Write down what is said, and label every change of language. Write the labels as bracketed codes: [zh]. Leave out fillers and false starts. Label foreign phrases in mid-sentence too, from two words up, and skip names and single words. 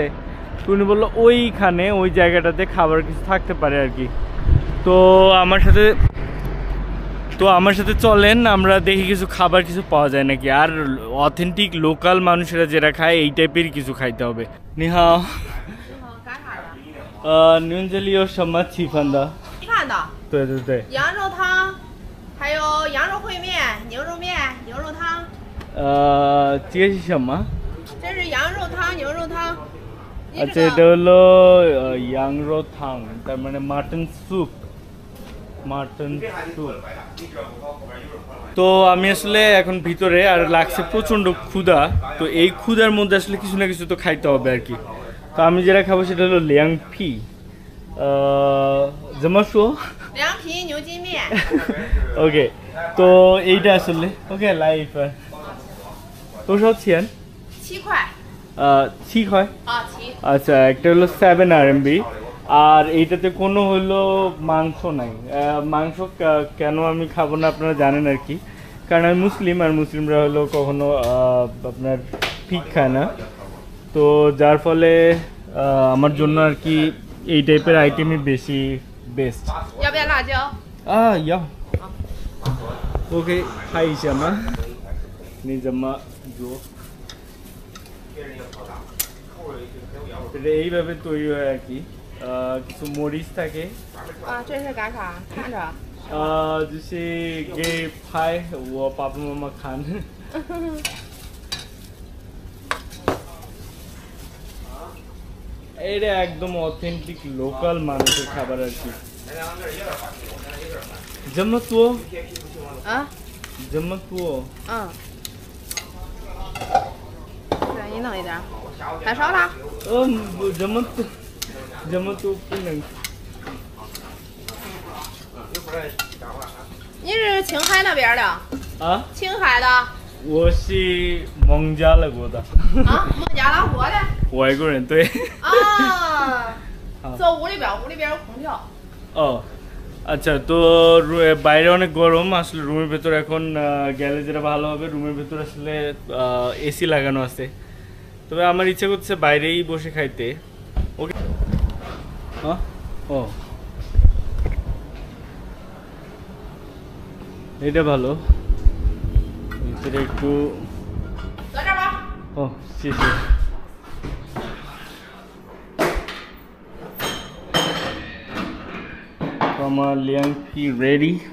[bn] তো উনি বললো ওইখানে ওই জায়গাটাতে খাবার কিছু থাকতে পারে আর কি। তো আমার সাথে চলেন, আমরা দেখি কিছু খাবার কিছু পাওয়া যায় নাকি। আর [en] authentic local [bn] মানুষেরা যেটা খায় এই টাইপের কিছু খাইতে হবে। [zh] নিহাও 您这里有什么稀饭的？稀饭的，对对对，羊肉汤，还有羊肉烩面、牛肉面、牛肉汤。这是什么？这是羊肉汤、牛肉汤。 [bn] আচ্ছা, এটা হলো [zh] 羊肉汤, [bn] তার মানে [en] mutton soup. [bn] তো আমি আসলে এখন ভিতরে, আর লাগছে প্রচণ্ড ক্ষুধা। তো এই ক্ষুধার মধ্যে আসলে কিছু না কিছু তো খাইতে হবে আর কি। তো আমি যেটা খাবো সেটা হলো [zh] 凉皮, [bn] যেমন [zh] 凉皮牛筋面。 [bn] ওকে, তো এইটা আসলে ওকে লাইফ [zh] 多少钱 7块。 [bn] ঠিক হয়। [zh] 7。 [bn] আচ্ছা, একটা হলো 7 RMB, আর এইটাতে কোনো হলো মাংস নাই। মাংস কেন আমি খাবো না আপনারা জানেন আর কি, কারণ আমি মুসলিম, আর মুসলিমরা হলো কখনো আপনার ফিক খায় না। তো যার ফলে আমার জন্য আর কি এই টাইপের আইটেমই বেশি বেস্ট। [zh] 要不要辣椒？要。OK， 拍一下吗？你怎么做？ [bn] এটা এইভাবে তৈরি হয় আর কি। কিছু মরিচ থাকে। [zh] 这是干啥？看着。就是给拍我爸爸妈妈看。 [bn] এটা একদম [en] authentic local [bn] মানুষের খাবার আর কি। যেমন তো যেমন তো [zh] 再给你弄一点，太少了。怎么都不能。你是青海那边的？青海的。我是孟加拉国的。孟加拉国的。外国人，对。坐屋里边有空调。 [bn] আচ্ছা, তো বাইরে অনেক গরম, আসলে রুমের ভেতর এখন গেলে যেটা ভালো হবে, রুমের ভেতর আসলে এসি লাগানো আছে। তবে আমার ইচ্ছা করছে বাইরেই বসে খাইতে। ওকে, এটা ভালো, ভিতরে একটু শেষে আমার [zh] 凉皮 [bn] রেডি।